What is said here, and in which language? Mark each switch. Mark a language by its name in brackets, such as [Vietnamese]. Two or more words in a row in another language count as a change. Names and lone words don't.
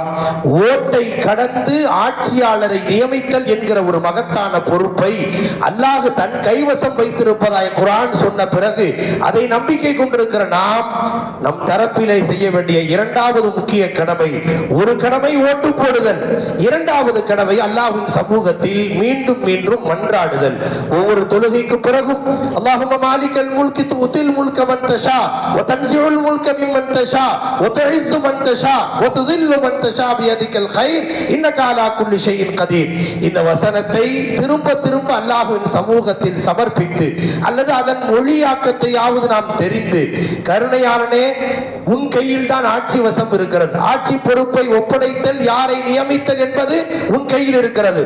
[Tamil] ஓட்டை கடந்து ஆட்சியாளரை நியமித்தல் என்கிற ஒரு மகத்தான பொறுப்பை அல்லாஹ் தன் கைவசம் வைத்திருப்பதாய் குர்ஆன் சொன்ன பிறகு அதை நம்பிக்கை கொண்டிருக்கிற நாம் நம் தரப்பிலே செய்ய வேண்டிய இரண்டாவது முக்கிய கடமை, ஒரு கடமை ஓட்டு போடுதல், இரண்டாவது கடமை அல்லாஹ்வின் சமூகத்தில் மீண்டும் மீண்டும் மன்றாடுதல். ஒவ்வொரு தொழுகைக்கு பிறகும் [Arabic] اللهم مالك الملك تؤتي الملك من تشاء وتنزع الملك ممن تشاء وتعز من تشاء وتذل من تشاء بيدك الخير انك على كل شيء قدير. [Tamil] இந்த வசனத்தை திரும்ப திரும்ப அல்லாஹ்வின் சமூகத்தில் சமர்ப்பித்து அல்லது அதன் மொழியாக்கத்தையாவது நாம் தெரிந்து, கருணையாளனே உன் கையில் தான் ஆட்சி வசம் இருக்கிறது, ஆட்சி பொறுப்பை ஒப்படைத்தல், யாரை நியமித்தல் என்பது உன் கையில் இருக்கிறது.